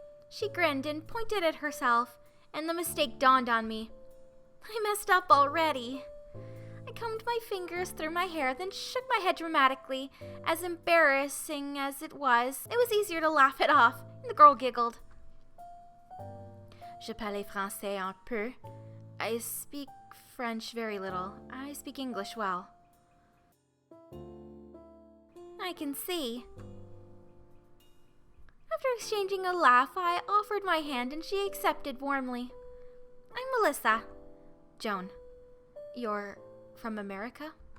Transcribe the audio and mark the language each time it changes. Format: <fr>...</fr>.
<en>She grinned and pointed at herself, and the mistake dawned on me. I messed up already. I combed my fingers through my hair, then shook my head dramatically. As embarrassing as it was easier to laugh it off, and the girl giggled.</en> <fr>Je parle français un peu.</fr> <en>I speak French very little. I speak English well. I can see. After exchanging a laugh, I offered my hand and she accepted warmly. I'm Melissa. Joan. You're from America?</en>